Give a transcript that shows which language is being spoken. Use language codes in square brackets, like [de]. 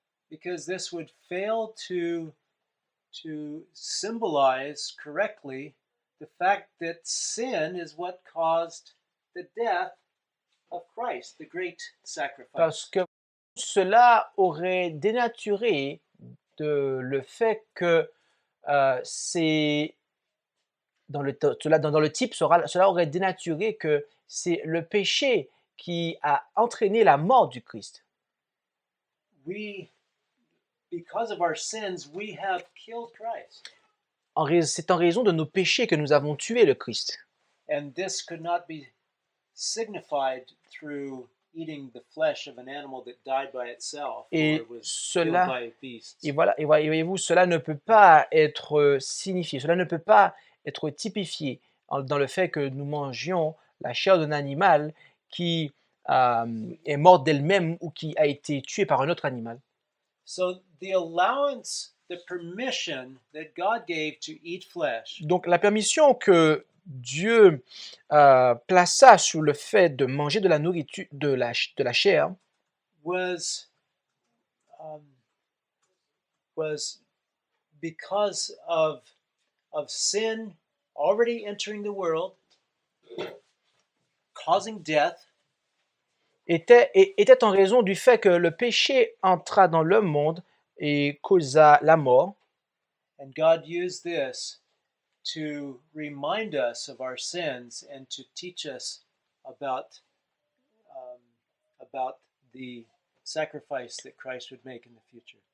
[en] Because this would fail to symbolize correctly the fact that sin is what caused the death of Christ, the great sacrifice. [fr] Parce que cela aurait dénaturé le fait que c'est dans le type, cela aurait dénaturé que c'est le péché qui a entraîné la mort du Christ. [en] Because of our sins, we have killed Christ. [fr] C'est en raison de nos péchés que nous avons tué le Christ. [en] And this could not be signified through eating the flesh of an animal that died by itself or was killed by beasts. [fr] Et voyez-vous, cela ne peut pas être signifié, cela ne peut pas être typifié dans le fait que nous mangions la chair d'un animal qui est mort d'elle-même ou qui a été tué par un autre animal. [en] So the allowance, the permission that God gave to eat flesh. [fr] Donc la permission que Dieu plaça sur le fait de manger de la nourriture, de la chair, [en] was because of sin already entering the world, causing death. [fr] était en raison du fait que le péché entra dans le monde et causa la mort. [en] And God used this to remind us of our sins and to teach us about the sacrifice that Christ would make in the future.